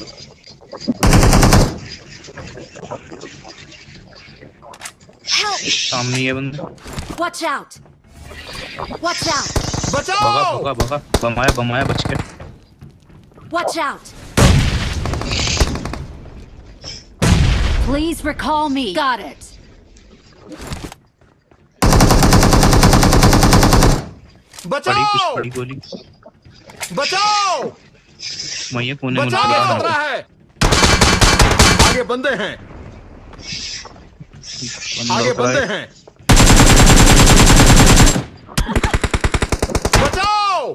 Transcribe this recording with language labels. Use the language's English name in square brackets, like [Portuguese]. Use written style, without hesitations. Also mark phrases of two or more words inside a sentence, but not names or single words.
[English] Help! [Hindi] सामने ये बंदा [English] Watch out! Watch out! [Hindi] भगा बमाया बच के [English] Watch out! Please recall me. Got it. [Hindi] बड़ी गोली बचाओ! मैं ये कोने में बचाओ! खतरा है। आगे बंदे हैं। आगे बंदे हैं। बचाओ!